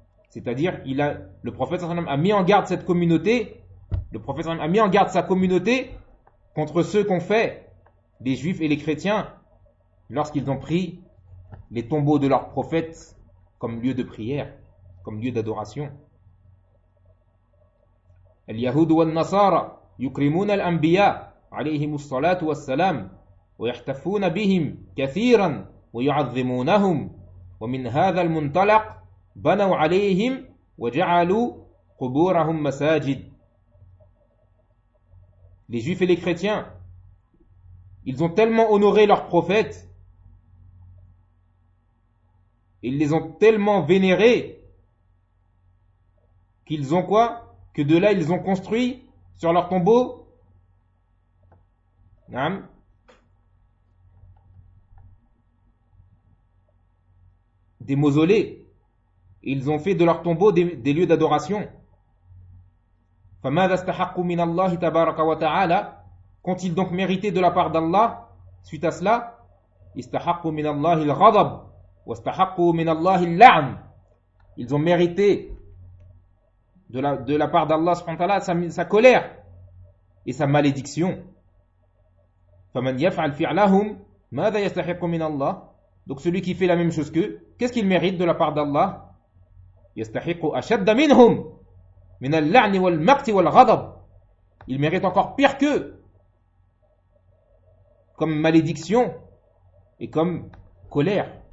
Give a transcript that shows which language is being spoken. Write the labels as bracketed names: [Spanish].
[French] C'est-à-dire, le prophète a mis en garde cette communauté, le prophète a mis en garde sa communauté contre ceux qu'ont fait les juifs et les chrétiens lorsqu'ils ont pris les tombeaux de leurs prophètes comme lieu de prière, comme lieu d'adoration. [Arabic] اليهود والنصارى يكرمون الأنبياء عليهم الصلاة والسلام ويحتفون بهم كثيرا ويعظمونهم، ومن هذا المنطلق بنوا عليهم وجعلوا قبورهم مساجد. [French] Les Juifs et les chrétiens, ils ont tellement honoré leurs prophètes, ils les ont tellement vénérés, qu'ils ont quoi? Que de là ils ont construit sur leur tombeau des mausolées. Ils ont fait de leur tombeau des lieux d'adoration. [Arabic] فَمَاذَا اسْتَحَقُّ مِنَ اللَّهِ تَبَارَكَ وَتَعَالَى. [French] Qu'ont-ils donc mérité de la part d'Allah suite à cela? [Arabic] اسْتَحَقُّ مِنَ اللَّهِ الْغَضَبُ وَاسْتَحَقُّ مِنَ اللَّهِ اللَّعْنُ. [French] Ils ont mérité de la part d'Allah subhanahu wa ta'ala sa colère et sa malédiction. [Arabic] فَمَنْ يَفْعَلْ فِعْلَهُمْ مَاذَا يَسْتَحِقُّ مِنَ اللَّهِ. [French] Donc celui qui fait la même chose qu'eux, qu'est-ce qu'il mérite de la part d'Allah? [Arabic] يَسْتَحِقُّ أَشَدَّ مِنْهُمْ من اللعن والمقت والغضب. [French] Il mérite encore pire que comme malédiction et comme colère.